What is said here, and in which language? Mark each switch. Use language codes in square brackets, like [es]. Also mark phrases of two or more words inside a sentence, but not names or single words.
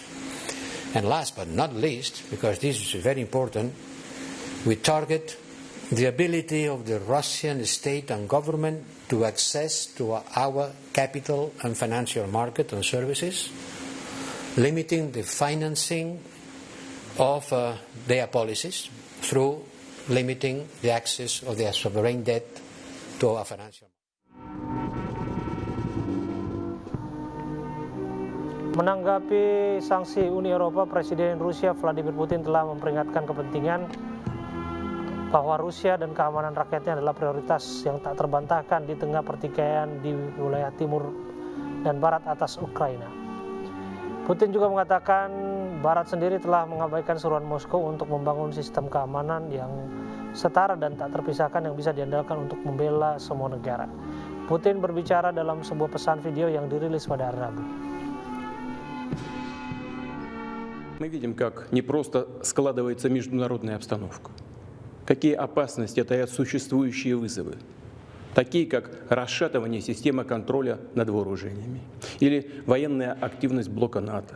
[en] And last but not least, because this is very important, we target the ability of the Russian state and government to access to our capital and financial market and services, limiting the financing of their policies through limiting the access of their sovereign debt to our financial. [id] Menanggapi sanksi Uni Eropa, Presiden Rusia Vladimir Putin telah memperingatkan kepentingan bahwa Rusia dan keamanan rakyatnya adalah prioritas yang tak terbantahkan di tengah pertikaian di wilayah timur dan barat atas Ukraina. Putin juga mengatakan Barat sendiri telah mengabaikan seruan Moskow untuk membangun sistem keamanan yang setara dan tak terpisahkan yang bisa diandalkan untuk membela semua negara. Putin berbicara dalam sebuah pesan video yang dirilis pada hari Rabu. [ru] Мы видим, как не просто складывается международная обстановка, какие опасности таят существующие вызовы, такие как расшатывание системы контроля над вооружениями или военная активность блока НАТО.